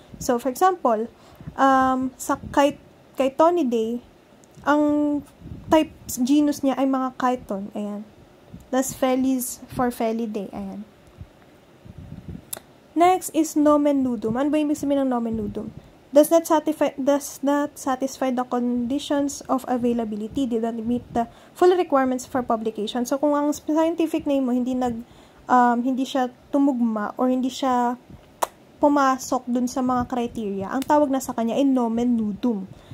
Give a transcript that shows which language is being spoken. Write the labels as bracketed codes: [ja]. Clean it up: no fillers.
[tl] So, for example, sa Chitonidae, ang type genus niya ay mga chiton. [en] Ayan. Thus, Felis for Felidae. Ayan. Next is nomen nudum. [tl] Ano ba yung ibig sabihin ng nomen nudum? [en] Does not satisfy the conditions of availability, did not meet the full requirements for publication. [tl] So, kung ang scientific name mo hindi siya tumugma or hindi siya pumasok dun sa mga criteria, ang tawag na sa kanya ay nomen nudum.